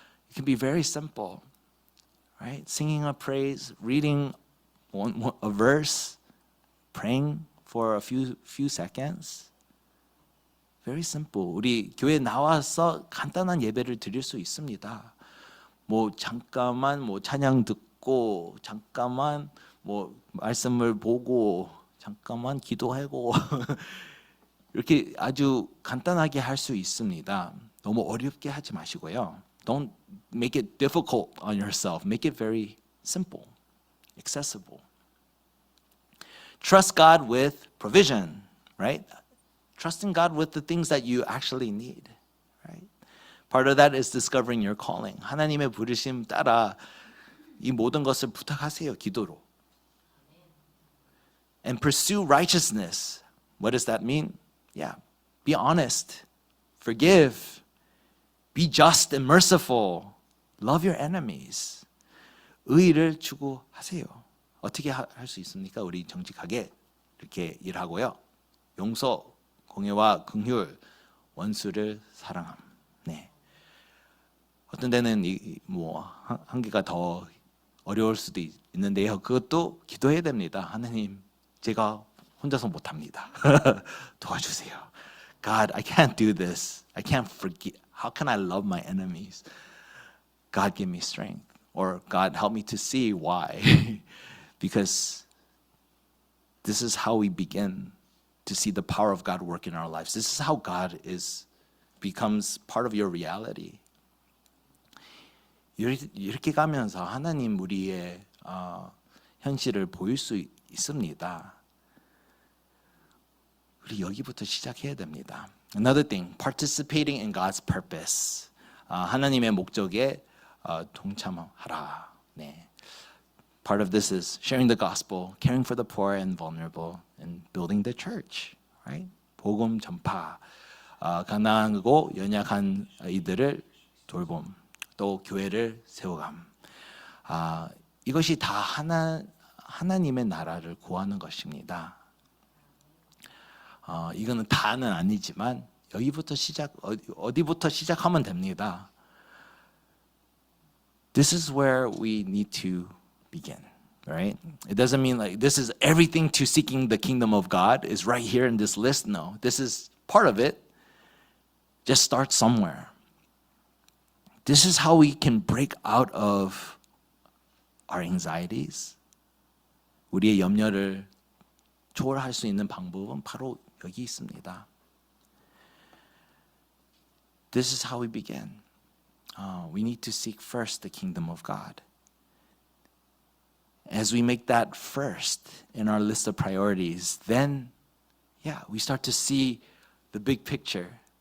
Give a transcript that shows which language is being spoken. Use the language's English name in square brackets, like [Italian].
[English] It can be very simple, right? Singing a praise, reading a verse, praying for a few seconds. Very simple. [Korean] 우리 교회 나와서 간단한 예배를 드릴 수 있습니다. 뭐 잠깐만 찬양 듣고 잠깐만 말씀을 보고 잠깐만 기도하고 이렇게 아주 간단하게 할 수 있습니다. 너무 어렵게 하지 마시고요. [English] Don't make it difficult on yourself. Make it very simple, accessible. Trust God with provision, right? Trusting God with the things that you actually need, right? Part of that is discovering your calling. [Korean] 하나님의 부르심 따라 이 모든 것을 부탁하세요, 기도로. [English] And pursue righteousness. What does that mean? Yeah, be honest, forgive, be just and merciful, love your enemies. [Korean] 의를 추구하세요. 어떻게 할 수 있습니까? 우리 정직하게 이렇게 일하고요. 용서, 공의와 긍휼, 원수를 사랑함. 네. 어떤 데는 한 개가 더 어려울 수도 있는데요. 그것도 기도해야 됩니다. 하나님, 제가 혼자서 못합니다. 도와주세요. [English] God, I can't do this. I can't forgive. How can I love my enemies? God, give me strength. Or God, help me to see why. Because this is how we begin to see the power of God work in our lives. This is how God becomes part of your reality. [Korean] 이렇게 가면서 하나님 우리의 현실을 보일 수 있습니다. 우리 여기부터 시작해야 됩니다. [English] Another thing, participating in God's purpose. [Korean] 하나님의 목적에 동참하라. 네. [English] Part of this is sharing the gospel, caring for the poor and vulnerable, and building the church. Right? [Korean] 복음 전파, 가난하고 연약한 이들을 돌봄, 또 교회를 세워감. 이것이 다 하나님의 나라를 구하는 것입니다. 이거는 다는 아니지만 여기부터 어디부터 시작하면 됩니다. [English] This is where we need to begin, right? It doesn't mean like this is everything to seeking the kingdom of God is right here in this list. No, this is part of it. Just start somewhere. This is how we can break out of our anxieties. [Korean] 우리의 염려를 초월할 수 있는 방법은 바로 여기 있습니다. [English] This is how we begin. We need to seek first the kingdom of God. As we make that first in our list of priorities, then, we start to see the big picture.